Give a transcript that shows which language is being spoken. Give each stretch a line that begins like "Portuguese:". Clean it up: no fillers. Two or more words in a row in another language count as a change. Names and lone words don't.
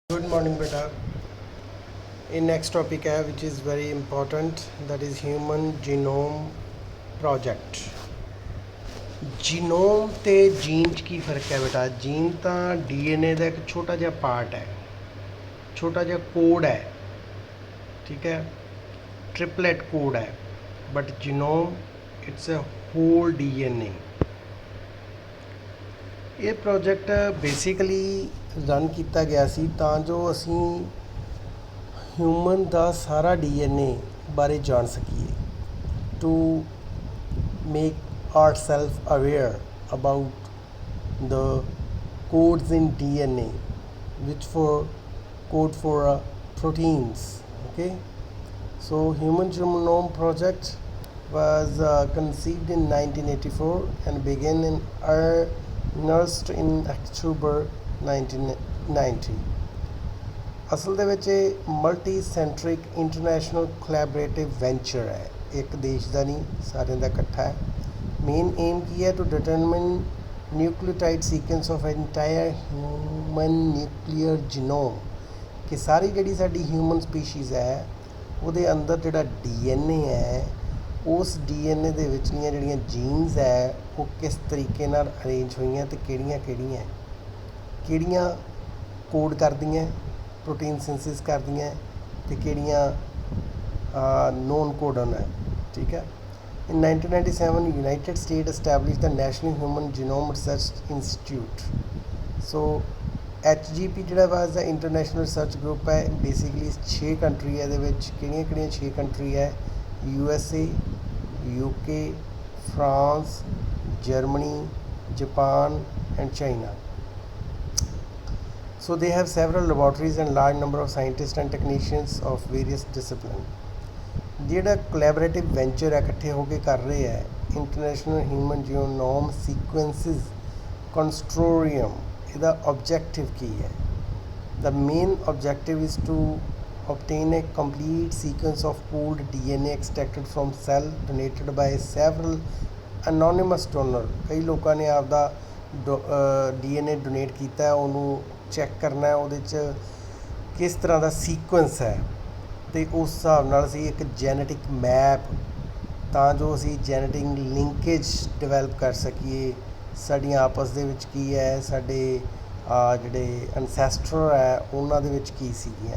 English: Good morning, beta. In next topic है which is very important, that is human genome project.
Punjabi: जीनोम ਤੇ जीन 'ਚ ਕੀ ਫਰਕ ਹੈ ਬੇਟਾ? जीन ਤਾਂ DNA ਦਾ ਇੱਕ ਛੋਟਾ ਜਿਹਾ ਪਾਰਟ ਹੈ, ਛੋਟਾ ਜਿਹਾ ਕੋਡ ਹੈ, ਠੀਕ ਹੈ,
English: triplet code
Punjabi: ਹੈ, ਬਟ जीनोम
English: its a whole DNA.
Punjabi: ਇਹ ਪ੍ਰੋਜੈਕਟ ਬੇਸਿਕਲੀ ਰਨ ਕੀਤਾ ਗਿਆ ਸੀ ਤਾਂ ਜੋ ਅਸੀਂ ਹਿਊਮਨ ਦਾ ਸਾਰਾ DNA ਬਾਰੇ ਜਾਣ ਸਕੀਏ,
English: to make ourselves aware about the codes in DNA which for code for proteins. Okay, so human genome project was conceived in 1984 and began in earnest in October 1990.
Punjabi: ਅਸਲ ਦੇ ਵਿੱਚ ਇਹ
English: multi centric international collaborative venture
Punjabi: ਹੈ, ਇੱਕ ਦੇਸ਼ ਦਾ ਨਹੀਂ, ਸਾਰਿਆਂ ਦਾ ਇਕੱਠਾ ਹੈ।
English: main aim
Punjabi: ਕੀ ਹੈ?
English: to determine nucleotide sequence of entire human nuclear genome,
Punjabi: ਕਿ ਸਾਰੀ ਜਿਹੜੀ ਸਾਡੀ
English: human species
Punjabi: ਹੈ ਉਹਦੇ ਅੰਦਰ ਜਿਹੜਾ DNA ਹੈ, ਉਸ DNA ਦੇ ਵਿਚਲੀਆਂ ਜਿਹੜੀਆਂ ਜੀਨਸ ਹੈ ਉਹ ਕਿਸ ਤਰੀਕੇ ਨਾਲ ਅਰੇਂਜ ਹੋਈਆਂ ਅਤੇ ਕਿਹੜੀਆਂ ਕੋਡ ਕਰਦੀਆਂ,
English: protein synthesis
Punjabi: ਕਰਦੀਆਂ, ਅਤੇ ਕਿਹੜੀਆਂ
English: non codon
Punjabi: ਹੈ, ਠੀਕ ਹੈ।
English: In 1997, United States established the National Human Genome Research Institute.
Punjabi: So HGP ਜਿਹੜਾ ਵਾ ਦਾ
English: international research group
Punjabi: ਹੈ, ਬੇਸਿਕਲੀ 6 ਕੰਟਰੀ ਹੈ। ਇਹਦੇ ਵਿੱਚ ਕਿਹੜੀਆਂ 6 ਕੰਟਰੀ ਹੈ? USA, UK, France, Germany, Japan and China.
English: So they have several laboratories and large number of scientists and technicians of various disciplines.
Punjabi: ਜਿਹੜਾ
English: collaborative venture
Punjabi: ਹੈ, ਇਕੱਠੇ ਹੋ ਕੇ ਕਰ ਰਹੇ ਹੈ, ਇੰਟਰਨੈਸ਼ਨਲ ਹਿਊਮਨ ਜੀਨੋਮ ਸੀਕੁਐਂਸਿਸ ਕੰਸਟੋਰੀਅਮ, ਇਹਦਾ ਆਬਜੈਕਟਿਵ ਕੀ ਹੈ?
English: the main objective is to obtain a complete sequence of pooled DNA extracted from cell donated by several anonymous donor.
Punjabi: ਕਈ ਲੋਕਾਂ ਨੇ ਆਪਦਾ DNA ਡੋਨੇਟ ਕੀਤਾ, ਉਹਨੂੰ ਚੈੱਕ ਕਰਨਾ ਉਹਦੇ 'ਚ ਕਿਸ ਤਰ੍ਹਾਂ ਦਾ ਸੀਕੁਐਂਸ ਹੈ, ਅਤੇ ਉਸ ਹਿਸਾਬ ਨਾਲ ਅਸੀਂ ਇੱਕ
English: genetic map,
Punjabi: ਤਾਂ ਜੋ ਅਸੀਂ
English: genetic linkage develop
Punjabi: ਕਰ ਸਕੀਏ, ਸਾਡੀਆਂ ਆਪਸ ਦੇ ਵਿੱਚ ਕੀ ਹੈ, ਸਾਡੇ ਜਿਹੜੇ ਅਨਸੈਸਟਰ ਹੈ ਉਹਨਾਂ ਦੇ ਵਿੱਚ ਕੀ ਸੀਗੀਆਂ।